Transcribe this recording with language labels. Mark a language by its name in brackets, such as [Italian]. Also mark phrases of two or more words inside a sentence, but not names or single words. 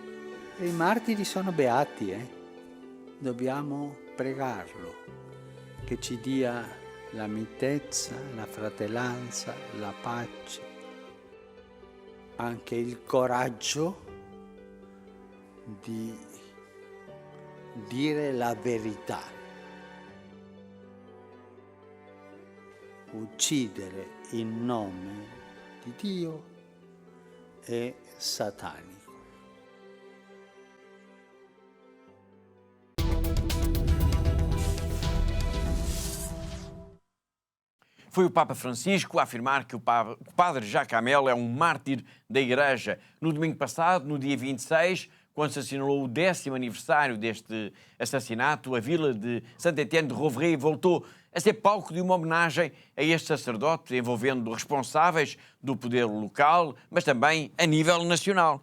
[Italian] E i martiri sono beati, Dobbiamo pregarlo, che ci dia la mitezza, la fratellanza, la pace, anche il coraggio di dire la verità. Uccidere in nome di Dio è satanico. [Portuguese] Foi o Papa Francisco a afirmar que o padre Jacques Hamel é um mártir da Igreja. No domingo passado, no dia 26, quando se assinalou o 10º aniversário deste assassinato, a vila de Saint-Étienne de Rouvray voltou a ser palco de uma homenagem a este sacerdote, envolvendo responsáveis do poder local, mas também a nível nacional.